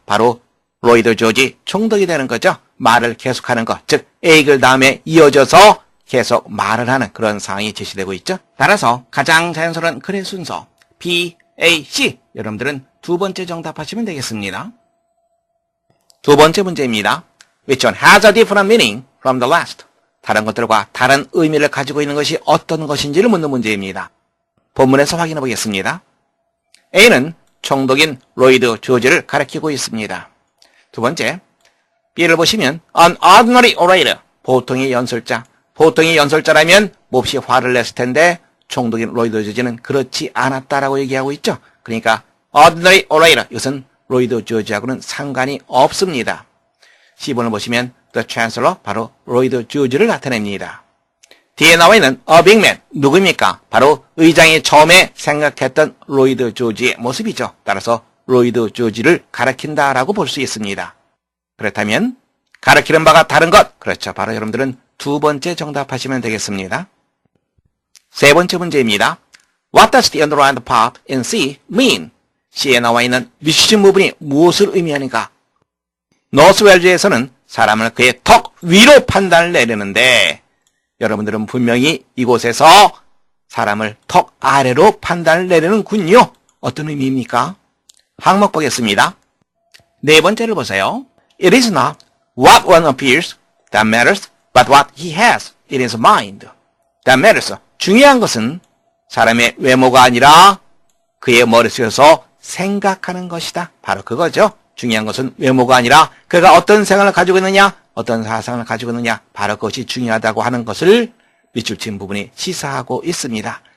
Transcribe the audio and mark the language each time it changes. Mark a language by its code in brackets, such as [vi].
[ko] 바로 로이드 조지 총독이 되는 거죠. 말을 계속하는 것, 즉 A글 다음에 이어져서 계속 말을 하는 그런 상황이 제시되고 있죠. 따라서 가장 자연스러운 글의 순서 B, A, C. 여러분들은 두 번째 정답하시면 되겠습니다. 두 번째 문제입니다. [en] Which one has a different meaning from the last? [ko] 다른 것들과 다른 의미를 가지고 있는 것이 어떤 것인지를 묻는 문제입니다. 본문에서 확인해 보겠습니다. A는 총독인 로이드 조지를 가리키고 있습니다. 두 번째, B를 보시면 [en] an ordinary orator, [ko] 보통의 연설자. 보통의 연설자라면 몹시 화를 냈을 텐데 총독인 로이드 조지는 그렇지 않았다라고 얘기하고 있죠. 그러니까 [en] ordinary orator, [ko] 이것은 로이드 조지하고는 상관이 없습니다. C번을 보시면 The Chancellor, 바로 로이드 조지를 나타냅니다. 뒤에 나와 있는 [en] A Big Man, [ko] 누구입니까? 바로 의장이 처음에 생각했던 로이드 조지의 모습이죠. 따라서 로이드 조지를 가리킨다라고 볼 수 있습니다. 그렇다면 가리키는 바가 다른 것, 그렇죠. 바로 여러분들은 두 번째 정답하시면 되겠습니다. 세 번째 문제입니다. [en] What does the underlined part in C mean? [ko] C에 나와 있는 미시즌 부분이 무엇을 의미하는가? 노스웰즈에서는 사람을 그의 턱 위로 판단을 내리는데 여러분들은 분명히 이곳에서 사람을 턱 아래로 판단을 내리는군요. 어떤 의미입니까? 항목 보겠습니다. 네 번째를 보세요. [en] It is not what one appears that matters, but what he has in his mind that matters. [ko] 중요한 것은 사람의 외모가 아니라 그의 머릿속에서 생각하는 것이다. 바로 그거죠. 중요한 것은 외모가 아니라 그가 어떤 생각을 가지고 있느냐, 어떤 사상을 가지고 있느냐, 바로 그것이 중요하다고 하는 것을 밑줄 친 부분이 시사하고 있습니다.